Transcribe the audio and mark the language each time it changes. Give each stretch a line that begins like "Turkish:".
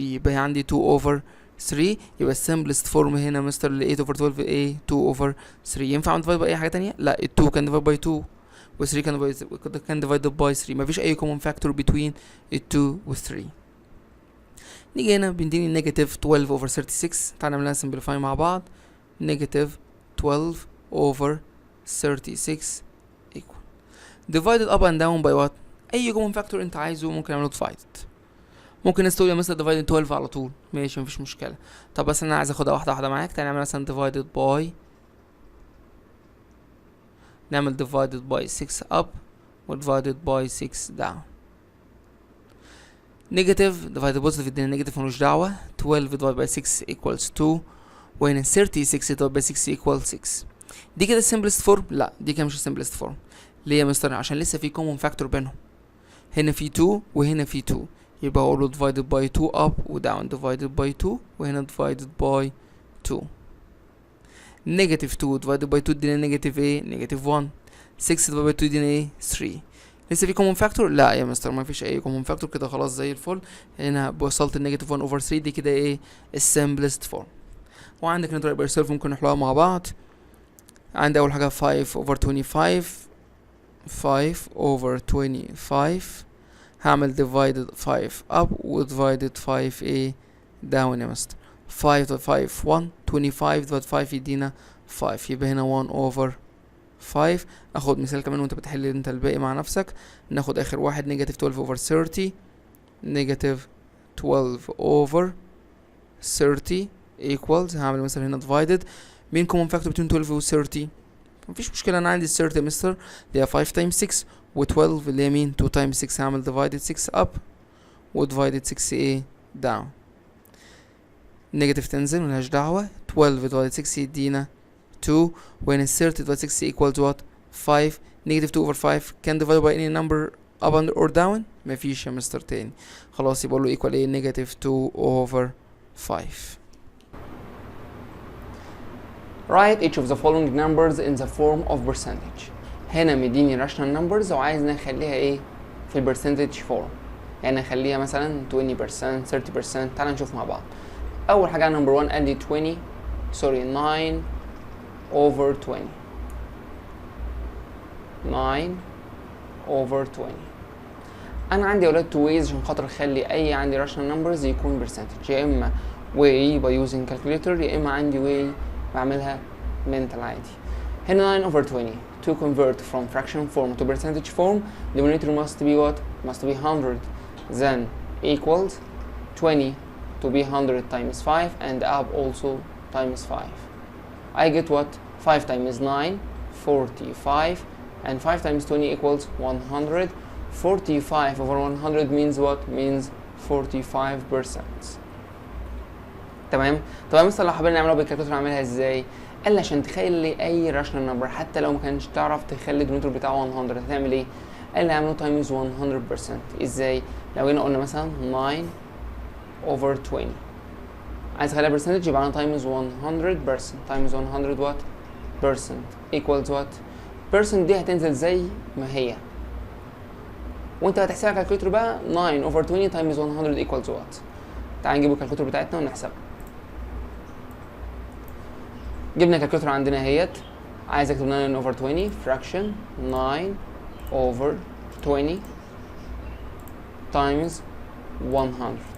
Arabic: يبقى عندي
English: 2 over 3. يبقى simplest form هنا mister ل 8 over 12 ايه؟ 2 over 3.
Arabic: ينفع اعمل divide by اي حاجه تانية؟ لا، ال 2 كان divide by 2 و 3 كان divided by 3. مفيش اي
English: common factor between
Arabic: ال 2 و 3. نيجي هنا بنديني نيجاتيف 12 over 36. تعالى نعملها simplify مع بعض.
English: Negative 12 over 36 equal divided up and down by what؟ اي common factor
Arabic: انت عايزه ممكن اعمله
English: divided.
Arabic: ممكن الناس تقول مثلا divided 12 على طول، ماشي مفيش مشكله. طب بس انا عايز اخدها واحده واحده معاك.
English: تعالى نعمل مثلا divided by، نعمل divided by 6 up و divided by 6 down.
Arabic: نيجاتيف divided positive يدينا نيجاتيف ملوش دعوه.
English: 12 divided by 6 equals 2
Arabic: وهنا
English: 36 divided by 6 equals 6.
Arabic: دي كده simplest form؟ لا دي كده مش simplest form. ليه يا مستر؟ عشان لسه في common factor بينهم.
English: هنا في 2 وهنا في 2، يبقى اقوله divided by 2 up و down divided by 2 وهنا divided by 2.
Arabic: نيجاتيف 2 divided by 2 ادينا نيجاتيف ايه؟ نيجاتيف 1. 6 divided by 2 ادينا ايه؟ 3. لسه في common factor؟ لا يا مستر ما فيش اي common factor. كده خلاص زي الفل. هنا وصلت النيجاتيف 1 over 3. دي كده ايه؟ السمبلست فورم. وعندك نضرب يرسلف ممكن نحلها مع بعض. عندي اول حاجه 5 over 25.
English: 5 over 25 هعمل divided 5 up و divided 5 ايه down يا مستر. 5 divided 5 1. 25 divided 5
Arabic: يدينا
English: 5.
Arabic: يبقى هنا 1 over 5. اخد مثال كمان وانت بتحل انت الباقي مع نفسك. ناخد اخر واحد نيجاتيف 12 over 30. نيجاتيف 12 over 30 equals، هعمل مثلا هنا divided. مين
English: common factor between
Arabic: 12 و 30؟ مفيش مشكلة، انا عندي 30 مستر اللي هي
English: 5 times 6
Arabic: و 12 اللي هي مين
English: 2 times 6. هعمل divided 6 up و divided 6 ايه down.
Arabic: نيجاتيف تنزل ملهاش دعوة.
English: 12 divided 6
Arabic: يدينا
English: 2 وهنا 30 divided 6 equals what؟ 5. Negative 2 over 5 can divide by any number up and or down؟
Arabic: مفيش يا مستر تاني. خلاص يبقى له equal ايه؟ نيجاتيف 2 over 5.
English: Write each of the following numbers in the form of percentage.
Arabic: هنا مديني rational numbers وعايز نخليها ايه في البرسنتج فورم. يعني نخليها مثلا 20% 30%. تعال نشوف مع بعض. اول حاجه نمبر 1 قال لي 9 over 20.
English: 9 over 20.
Arabic: انا عندي اولاد تو ويز عشان خاطر اخلي اي عندي rational numbers يكون percentage. يا اما way by using calculator يا اما عندي way بعملها mental عادي.
English: هنا 9 over 20. To convert from fraction form to percentage form, denominator must be what? Must be 100. Then equals 20 to be 100 times 5 and up also times 5. I get what? 5 times 9, 45, and 5 times 20 equals 100. 45 over 100 means what? Means 45%. تمام.
Arabic: طب مثلا لو حابين نعملها بالكالكوليتر نعملها ازاي؟ قال لي عشان تخلي اي راشنال نمبر حتى لو ما كانش تعرف تخلي الدينومينيتور بتاعه 100 هتعمل ايه؟ قال لي اعمله تايمز 100%. ازاي؟ لو هنا قلنا مثلا 9 over 20 عايز اخليها برسنتج يبقى انا تايمز 100%. تايمز 100 وات؟ بيرسنت ايكوالز وات؟ بيرسنت دي هتنزل زي ما هي وانت هتحسبها كالكوليتر بقى.
English: 9 over 20 times 100 equals what?
Arabic: تعال نجيب الكالكوليتر بتاعتنا ونحسبها. جبنا الكالكوليتر عندنا اهيت. عايز اكتب
English: 9 over 20 fraction 9 over 20 times 100.